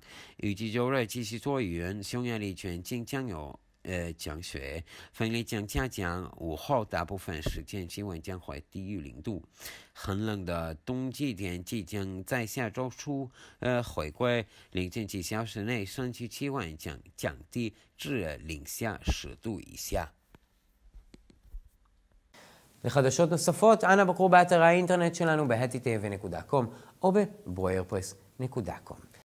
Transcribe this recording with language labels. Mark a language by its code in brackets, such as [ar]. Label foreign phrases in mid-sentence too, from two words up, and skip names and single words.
[zh] 预计周日继续多云，匈牙利全境将有降雪，风力将下降，午后大部分时间气温将会低于0度。寒冷的冬季天气将在下周初回归，凌晨几小时内山区气温将降低至零下10度以下。 [he] לחדשות נוספות, אנא בקרו באתר האינטרנט שלנו ב-HTTV.com או ב-boyerpress.com.